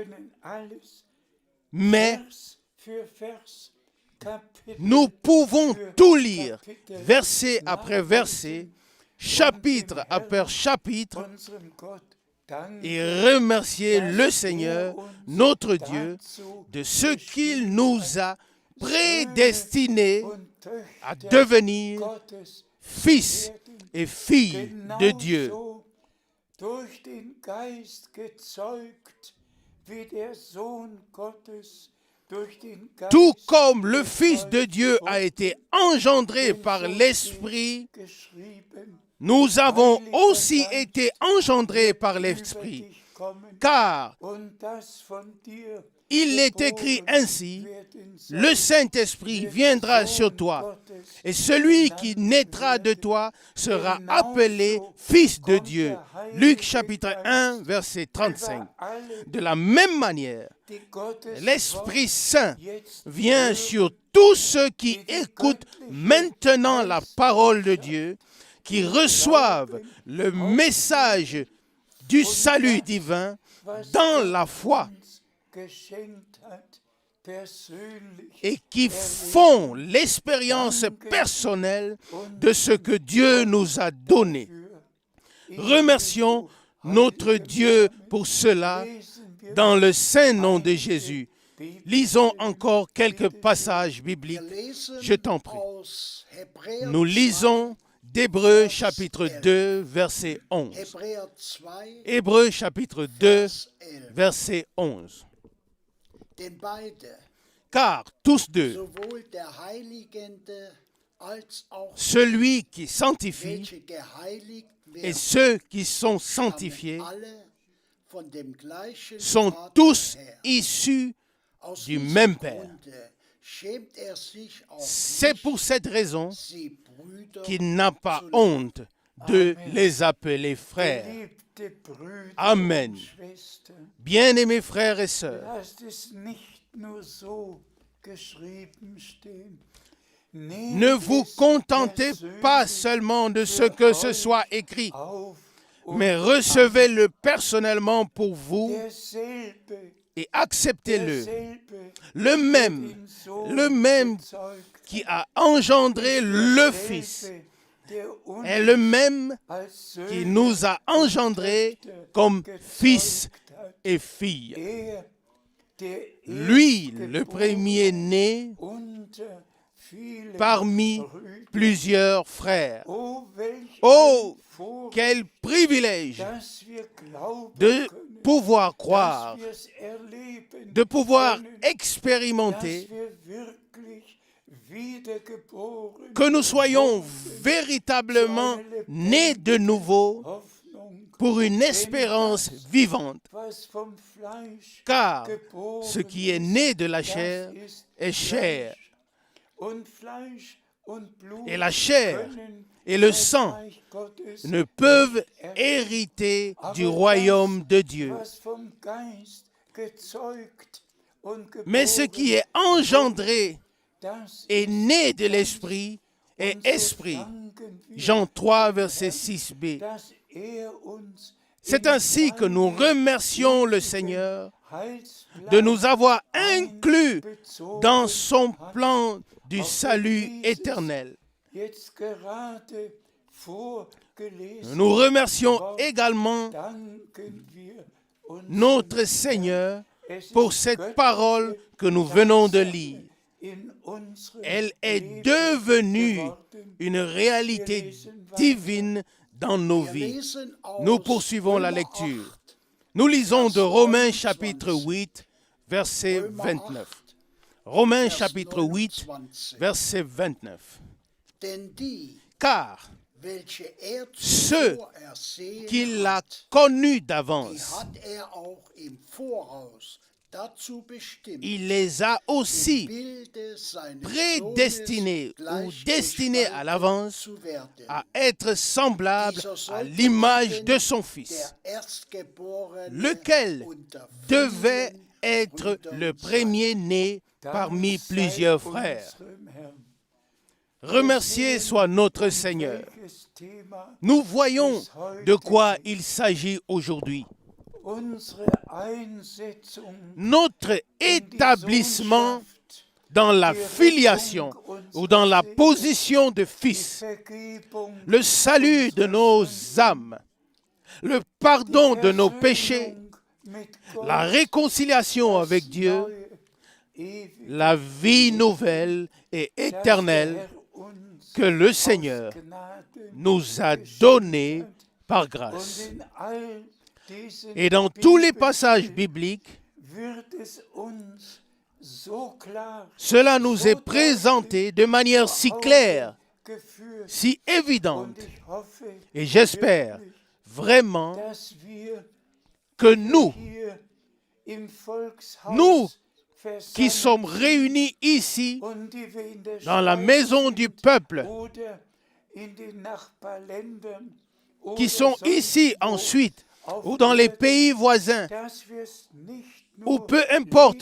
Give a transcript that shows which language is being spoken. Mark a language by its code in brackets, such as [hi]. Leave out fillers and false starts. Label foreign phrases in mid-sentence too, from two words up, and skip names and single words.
[fr] Mais nous pouvons tout lire, verset après verset, chapitre après chapitre, et remercier le Seigneur, notre Dieu, de ce qu'il nous a prédestinés à devenir fils et filles de Dieu. [de] Durch den Geist gezeugt, wie der Sohn Gottes durch den [fr] tout [de] Geist [fr] comme le Fils de Dieu a été engendré par l'Esprit, [de] geschrieben, [fr] nous avons aussi été engendrés par l'Esprit. [de] über dich kommen [fr] Car [de] und das von dir [fr] il est écrit [de] geboren [fr] ainsi, [de] werden [fr] le [de] soll, [fr] Saint-Esprit [de] wird [fr] viendra [de] Sohn [fr] sur toi, [de] Gottes [fr] et celui [de] genannt [fr] qui naîtra de [de] werden. [fr] toi sera appelé Fils de Dieu. Luc chapitre 1, verset 35. De la même manière, [de] Die Gottes [fr] l'Esprit [de] Wort [fr] Saint [de] jetzt [fr] vient [de] hören, [fr] sur tous ceux qui écoutent maintenant la parole de Dieu, qui reçoivent le message du salut divin [de] was [fr] dans [de] Gott [fr] la foi [de] uns geschenkt hat, persönlich [fr] et qui font l'expérience personnelle de ce que Dieu nous a donné. Remercions notre Dieu pour cela dans le saint nom de Jésus. Lisons encore quelques passages bibliques, je t'en prie. Nous lisons d'Hébreux chapitre 2, verset 11. Hébreux chapitre 2, verset 11. [de] Denn beide, [fr] Car tous deux, [de] sowohl der Heiligende als auch [fr] celui qui sanctifie [de] welche geheiligt [fr] et [de] werden, [fr] ceux qui sont sanctifiés, [de] alle von dem gleichen [fr] sont [de] Vater [fr] tous [de] her. [fr] issus [de] Aus [fr] du [de] diesem [fr] même Père. [de] Grunde schämt sich auch [fr] C'est [de] nicht, [fr] pour cette raison [de] sie Brüder [fr] qu'il n'a pas [de] zu nennen. [fr] honte de les appeler frères. [de] Geliebte Brüder Amen. und Schwestern, [fr] Bien-aimés frères et sœurs, [de] lasst es nicht nur so geschrieben stehen. [fr] ne vous contentez pas seulement de ce que ce soit écrit, [de] Auf und [fr] mais recevez-le personnellement pour vous [de] derselbe, [fr] et acceptez-le. [de] derselbe, [fr] Le même [de] den Sohn [fr] le même [de] gezeugt [fr] qui a engendré le Fils [de] derselbe, der uns [fr] est le même [de] als [fr] qui [de] Söhne [fr] nous a engendrés comme fils [de] gezeugt hat. [fr] et filles. [de] Der [fr] Lui, le [de] Erstgeborene [fr] premier [de] unter vielen [fr] parmi [de] Brüdern. [fr] plusieurs frères. [de] Oh, welch [fr] Oh, [de] ein Vorrecht, [fr] quel privilège [de] dass wir glauben [fr] de [de] können, [fr] pouvoir [de] dass [fr] croire, [de] wir es erleben [fr] de pouvoir [de] können, [fr] expérimenter, [de] dass wir wirklich wiedergeboren [fr] que nous soyons véritablement nés de nouveau [de] Hoffnung, [fr] pour une espérance vivante. [de] was vom Fleisch [fr] Car [de] geboren [fr] ce qui est né de la chair [de] das ist [fr] est chair, [de] Fleisch. Und Fleisch und Blut [fr] et la chair [de] können [fr] et le [de] das [fr] sang [de] Reich Gottes [fr] ne peuvent [de] nicht erben. [fr] hériter du royaume de Dieu. [de] Was vom Geist gezeugt und [fr] Mais ce [de] geboren [fr] qui est engendré [de] das [fr] est [de] ist [fr] né de l'esprit et [de] und so [fr] esprit. [de] danken wir, [fr] Jean 3, verset 6b. [de] dass uns [fr] C'est [de] in [fr] ainsi que nous [de] seinen [fr] remercions le [de] ewigen [fr] Seigneur [de] Heilsplan [fr] de nous avoir inclus [de] einbezogen [fr] dans son [de] hat. [fr] plan du [de] Auch [fr] salut [de] dieses [fr] éternel. [de] Jetzt gerade vorgelesen [fr] Nous remercions [de] Wort [fr] également [de] danken wir unserem [fr] notre Seigneur [de] Es ist [fr] pour cette [de] göttliche [fr] parole que nous venons de [de] Tatsache [fr] lire. [de] in unserem [fr] Elle est [de] Leben [fr] devenue [de] geworden. [fr] une réalité divine dans nos [de] Wir [fr] vies. [de] lesen aus [fr] Nous poursuivons la [de] Römer [fr] lecture. [de] 8, [fr] Nous lisons de Romains chapitre 8, verset [de] Römer [fr] 29. [de] 8, [fr] Romains [de] Vers [fr] chapitre 8, [de] 29. [fr] verset 29. [de] Denn die, [fr] Car [de] welche er [fr] ceux [de] zuvor ersehen [fr] qu'il a [de] hat, [fr] connus [de] die [fr] d'avance, [de] hat er auch im Voraus dazu bestimmt, [fr] il les a aussi [de] im Bilde seines [fr] prédestinés [de] Sohnes [fr] ou destinés à l'avance [de] zu werden. [fr] à être semblables [de] Dieser [fr] à [de] sollte [fr] l'image [de] werden [fr] de son Fils, [de] der Erstgeborene [fr] lequel [de] unter [fr] devait [de] vielen [fr] être [de] Brüdern [fr] le [de] sein. [fr] premier-né [de] Dank [fr] parmi [de] sei [fr] plusieurs frères. [de] unserem Herrn. [fr] Remercié soit notre Seigneur. [de] Welches Thema [fr] Nous voyons de quoi il s'agit aujourd'hui. [de] unsere Einsetzung [fr] Notre [de] in die [fr] établissement [de] Sohnschaft, [fr] dans la filiation ou dans la position de [de] die [fr] fils, [de] Vergebung, [fr] le salut de nos âmes, le pardon de nos péchés, [de] Versöhnung mit Gott, [fr] la réconciliation avec Dieu, [de] neue, ewige, [fr] la vie nouvelle et [de] das der [fr] éternelle [de] Herr uns [fr] que le [de] aus [fr] Seigneur [de] Gnaden [fr] nous a [de] geschenkt [fr] donnée [de] hat. [fr] par [de] Und [fr] grâce. [de] in all diesen [fr] Et dans tous les [de] Bibelstellen [fr] passages bibliques, [de] wird es uns so klar [fr] Cela nous est présenté de manière si claire, [de] geführt. [fr] si [de] Und [fr] évidente. [de] ich hoffe, [fr] Et j'espère vraiment [de] dass wir [fr] que nous, [de] hier im Volkshaus [fr] nous qui [de] versammelt [fr] sommes réunis ici, [de] und die wir in der [fr] dans la [de] Schweiz [fr] maison du peuple, [de] oder in den Nachbarländern [fr] qui [de] oder [fr] sont [de] sonst [fr] ici [de] wo [fr] ensuite, [de] auf [fr] ou dans les [de] Erden, [fr] pays voisins, [de] dass wir es nicht [fr] ou [de] nur [fr] peu importe